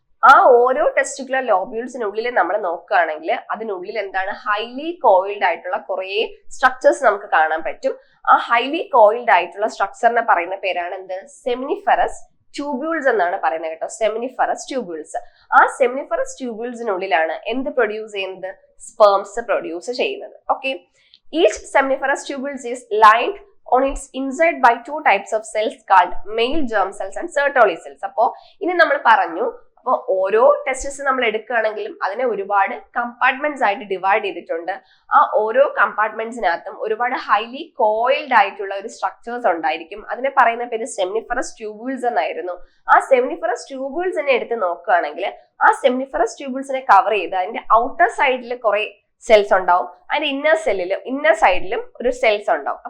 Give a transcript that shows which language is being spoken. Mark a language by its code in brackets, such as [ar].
[ml] ആ ഓരോ ടെസ്റ്റിക്കുലർ ലോബ്യൂൾസിനുള്ളിൽ നമ്മൾ നോക്കുകയാണെങ്കിൽ അതിനുള്ളിൽ എന്താണ്, ഹൈലി കോയിൽഡ് ആയിട്ടുള്ള കുറെ സ്ട്രക്ചേഴ്സ് നമുക്ക് കാണാൻ പറ്റും. ആ ഹൈലി കോയിൽഡ് ആയിട്ടുള്ള സ്ട്രക്ചറിനെ പറയുന്ന പേരാണ് എന്ത്, സെമിനിഫറസ് ട്യൂബ്യൂൾസ് എന്നാണ് പറയുന്നത് കേട്ടോ, സെമിനിഫറസ് ട്യൂബ്യൂൾസ്. ആ സെമിനിഫറസ് ട്യൂബ്യൂൾസിനുള്ളിലാണ് എന്ത് പ്രൊഡ്യൂസ് ചെയ്യുന്നത്, സ്പേംസ് പ്രൊഡ്യൂസ് ചെയ്യുന്നത്. [en] Okay, each seminiferous tubules is lined on its inside by 2 types of cells called male germ cells and Sertoli cells. [ml] അപ്പോൾ ഇനി നമ്മൾ പറഞ്ഞു, അപ്പോൾ ഓരോ ടെസ്റ്റിസ് നമ്മൾ എടുക്കുകയാണെങ്കിലും അതിനെ ഒരുപാട് കമ്പാർട്ട്മെന്റ്സ് ആയിട്ട് ഡിവൈഡ് ചെയ്തിട്ടുണ്ട്. ആ ഓരോ കമ്പാർട്ട്മെന്റ്സിനകത്തും ഒരുപാട് ഹൈലി കോയിൽഡ് ആയിട്ടുള്ള ഒരു സ്ട്രക്ചേഴ്സ് ഉണ്ടായിരിക്കും. അതിനെ പറയുന്ന പേര് സെമിനിഫറസ് ട്യൂബ്യൂൾസ് എന്നായിരുന്നു. ആ സെമിനിഫറസ് ട്യൂബ്യൂൾസിനെ എടുത്ത് നോക്കുകയാണെങ്കിൽ ആ സെമിനിഫറസ് ട്യൂബ്യൂൾസിനെ കവർ ചെയ്ത് അതിന്റെ ഔട്ടർ സൈഡിൽ കുറെ സെൽസ് ഉണ്ടാവും, അതിന്റെ ഇന്നർ സൈഡിലും ഒരു സെൽസ് ഉണ്ടാവും.